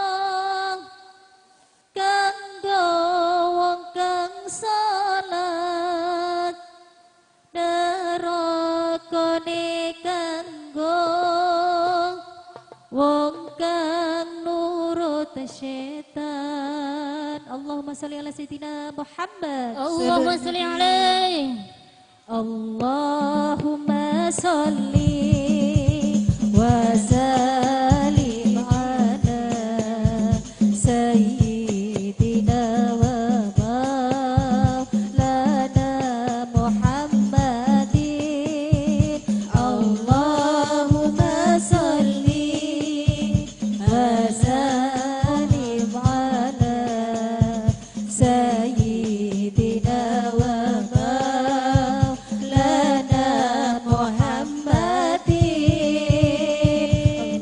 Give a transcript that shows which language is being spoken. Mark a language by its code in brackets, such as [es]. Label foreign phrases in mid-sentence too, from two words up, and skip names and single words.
[jv] kanggo wong kang salat nerakane kanggo wong kang nurut setan. [ar] اللهم صل على سيدنا محمد. اللهم صل عليه. اللهم صل وسلم على سيدنا ومولانا محمد. اللهم صل وسلم على سيدنا ومولانا محمد.